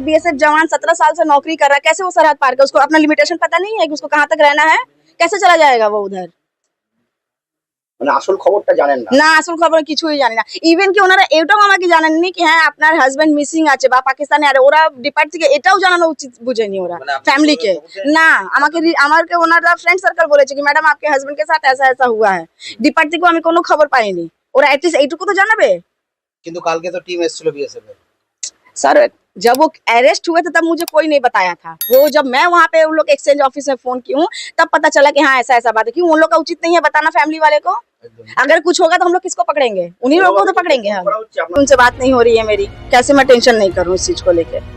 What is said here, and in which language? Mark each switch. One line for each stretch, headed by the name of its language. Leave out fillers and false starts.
Hindi: BSF जवान 17 साल से नौकरी कर रहा है, कैसे वो सरहद पार कर? उसको अपना लिमिटेशन पता नहीं है कि उसको कहाँ तक रहना है, कैसे चला जाएगा वो उधर?
Bangla: মানে আসল খবরটা জানেন না না আসল খবর কিছুই জানি না। ইভেন কি ওনারা এটাও আমাকে জানাননি কি হ্যাঁ আপনার হাজবেন্ড মিসিং আছে বা পাকিস্তানে আর ওরা ডিপার্ট থেকে এটাও জানানো উচিত বুঝেনি ওরা ফ্যামিলিকে। না আমাকে ওনারা ফ্রেন্ড সার্কেল বলেছে কি ম্যাডাম
Hindi: आपके हस्बैंड के साथ ऐसा ऐसा हुआ है।
Bangla: ডিপার্ট থেকে আমি কোনো খবর পাইনি। ওরা এটলিস্ট এইটুকু তো জানাবে। কিন্তু কালকে তো টিম এসেছিল বিএসএফ এর।
Hindi: सर जब वो अरेस्ट हुए थे तब मुझे कोई नहीं बताया था। वो जब मैं वहाँ पे उन लोग एक्सचेंज ऑफिस में फोन की हूँ तब पता चला कि हाँ ऐसा ऐसा बात है। क्यों उन लोग का उचित नहीं है बताना फैमिली वाले को? अगर कुछ होगा तो हम लोग किसको पकड़ेंगे? उन्हीं लोगों को तो पकड़ेंगे हम। उनसे बात नहीं हो रही है मेरी, कैसे मैं टेंशन नहीं करूँ इस चीज को लेकर।